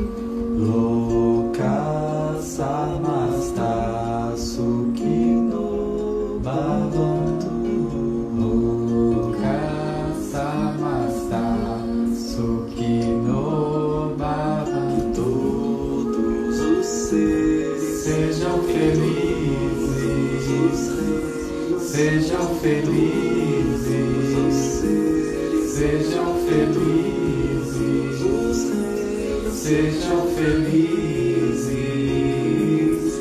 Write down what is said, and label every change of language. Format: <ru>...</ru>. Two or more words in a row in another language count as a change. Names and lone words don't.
<sa>लोका समस्ता सुखिनो भवन्तु. लोका समस्ता सुखिनो भवन्तु.</sa> <pt>Todos os seres sejam felizes, sejam felizes, sejam felizes, sejam felizes.</pt>